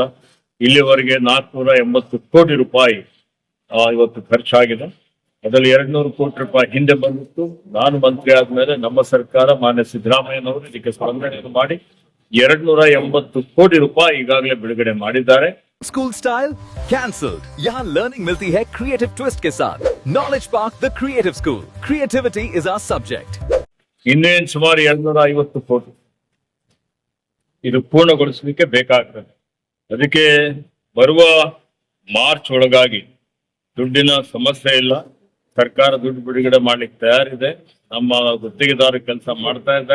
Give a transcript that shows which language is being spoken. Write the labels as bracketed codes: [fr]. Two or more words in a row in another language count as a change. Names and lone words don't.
[kn] ಇಲ್ಲಿವರೆಗೆ 480 ಕೋಟಿ ರೂಪಾಯಿ ಇವತ್ತು ಖರ್ಚಾಗಿದೆ. ಅದರಲ್ಲಿ 200 ಕೋಟಿ ರೂಪಾಯಿ ಹಿಂದೆ ಬಂದಿತ್ತು. ನಾನು ಮಂತ್ರಿ ಆದ್ಮೇಲೆ ನಮ್ಮ ಸರ್ಕಾರ ಮಾನ್ಯ ಸಿದ್ದರಾಮಯ್ಯನವರು ಇದಕ್ಕೆ ಸ್ಪಂದನೆಯನ್ನು ಮಾಡಿ 280 ಕೋಟಿ ರೂಪಾಯಿ ಈಗಾಗಲೇ ಬಿಡುಗಡೆ ಮಾಡಿದ್ದಾರೆ. [en] school style cancelled. [hi] यहाँ लर्निंग मिलती है [en] creative twist [hi] के साथ. नॉलेज पार्क द क्रिएटिव स्कूल. [en] creativity is our subject. [kn] ಇನ್ನೇನು ಸುಮಾರು 250 ಕೋಟಿ ಇದು ಪೂರ್ಣಗೊಳಿಸಲಿಕ್ಕೆ ಬೇಕಾಗ್ತದೆ. ಅದಕ್ಕೆ ಬರುವ ಮಾರ್ಚ್ ಒಳಗಾಗಿ ದುಡ್ಡಿನ ಸಮಸ್ಯೆ ಇಲ್ಲ. ಸರ್ಕಾರ ದುಡ್ಡು ಬಿಡುಗಡೆ ಮಾಡ್ಲಿಕ್ಕೆ ತಯಾರಿದೆ. ನಮ್ಮ ಗುತ್ತಿಗೆದಾರರು ಕೆಲಸ ಮಾಡ್ತಾ ಇದ್ದಾರೆ.